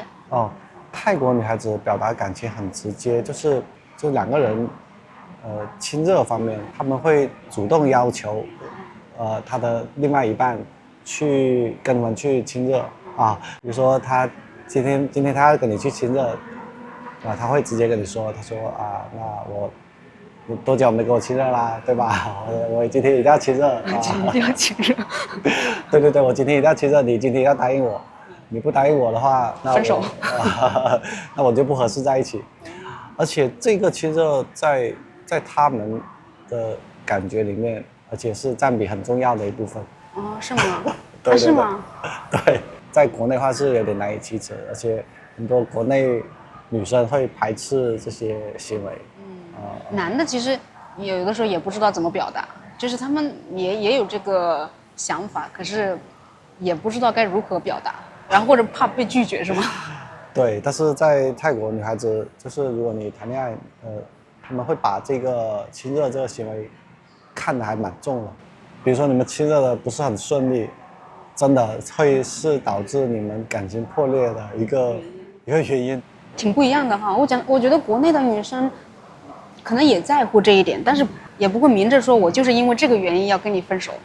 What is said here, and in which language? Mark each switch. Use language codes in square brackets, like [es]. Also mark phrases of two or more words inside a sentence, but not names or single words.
[zh] 哦，泰國女孩子表達感情很直接，就兩個人，親熱方面，他們會主動要求，他的另外一半去跟他們去親熱啊，比如說他今天他要跟你去親熱，啊，他會直接跟你說，他說啊，那你多久沒跟我親熱啦，對吧？我今天一定要親熱，今天一定要親熱。對，我今天一定要親熱，你今天要答應我，你不答應我的話，那分手，那我就不合適在一起。而且這個親熱在他們的感覺裡面，而且是佔比很重要的一部分。哦，是嗎？對，是嗎？对，在國內的話是有點難以啟齒，而且很多國內女生會排斥這些行為。男的其實有的時候也不知道怎麼表達，就是他們也有這個想法，可是也不知道該如何表達，然後或者怕被拒絕，是嗎？对，但是在泰國女孩子，就是如果你談戀愛，他們會把這個親熱這個行為看得還蠻重的。比如說你們親熱的不是很順利，真的會是導致你們感情破裂的一個原因。挺不一樣的哈，我覺得國內的女生可能也在乎這一點，但是也不會明着說我就是因為這個原因要跟你分手。